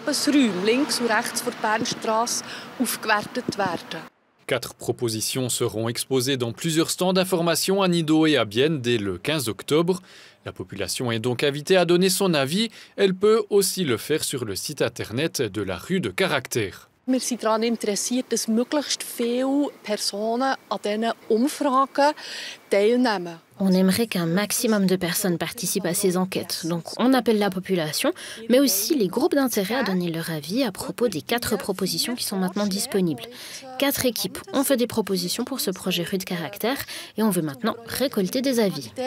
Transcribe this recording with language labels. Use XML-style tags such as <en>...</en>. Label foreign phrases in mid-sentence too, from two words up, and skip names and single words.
<fr>4 propositions seront exposées dans plusieurs stands d'information à Nido et à Bienne dès le 15 octobre. La population est donc invitée à donner son avis. Elle peut aussi le faire sur le site internet de la rue de Caractère.</fr> <de>Wir sind daran interessiert, dass möglichst viele Personen an diesen Umfragen teilnehmen.</de> <fr>On aimerait qu'un maximum de personnes participent à ces enquêtes. Donc on appelle la population, mais aussi les groupes d'intérêt à donner leur avis à propos des 4 propositions qui sont maintenant disponibles. 4 équipes ont fait des propositions pour ce projet rue de Caractère et on veut maintenant récolter des avis.</fr>